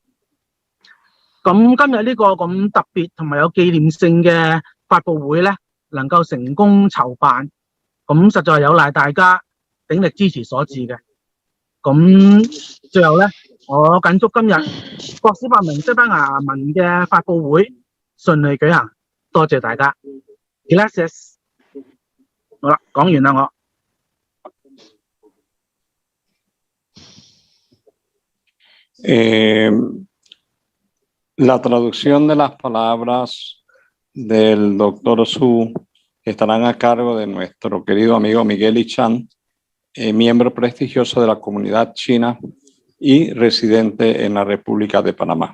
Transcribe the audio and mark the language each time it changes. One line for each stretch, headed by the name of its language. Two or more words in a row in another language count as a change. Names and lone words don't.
Cantonese: 咁今日呢個咁特別同埋有紀念性嘅發佈會咧，能夠成功籌辦，咁實在有賴大家鼎力支持所致嘅。咁最後咧，我謹祝今日國史百文西班牙文嘅發佈會順利舉行，多謝大家。Gracias。好啦，講完啦我。
Spanish: La traducción de las palabras del doctor Su estarán a cargo de nuestro querido amigo Miguel Ichan, miembro prestigioso de la comunidad china y residente en la República de Panamá.